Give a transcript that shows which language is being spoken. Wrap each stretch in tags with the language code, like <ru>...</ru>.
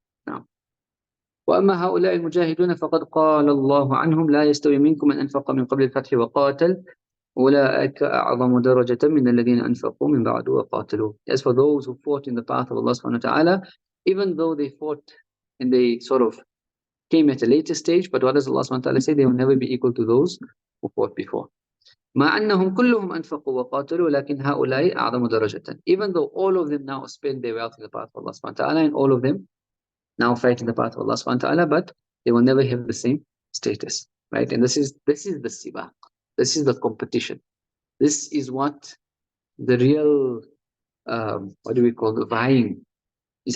<en>Now,</en> <ar>وَأَمَّا هَؤُلَاءِ الْمُجَاهِدُونَ فَقَدْ قَالَ اللَّهُ عَنْهُمْ لَا يَسْتَوِي مِنْكُمْ مَنْ أَنْفَقَ مِنْ قَبْلِ الْفَتْحِ وَقَاتَلَ أُولَٰئِكَ أَعْظَمُ دَرَجَةً مِنَ الَّذِينَ أَنْفَقُوا مِنْ بَعْدُ وَقَاتَلُوا.</ar> <en>As for those who fought in the path of Allah subhanahu wa ta'ala, even though they fought and they sort of came at a later stage, but what does Allah subhanahu wa ta'ala say? They will never be equal to those who fought before.</en> <ar>مع أنهم كلهم أنفقوا وقاتلوا لكن هؤلاء أعظم درجة.</ar> <en>Even though all of them now spend their wealth in the path of Allah subhanahu wa ta'ala, and all of them now fight in the path of Allah subhanahu wa ta'ala, but they will never have the same status, right? And this is the sibaq. This is the competition. This is what the real, the vying is.</en>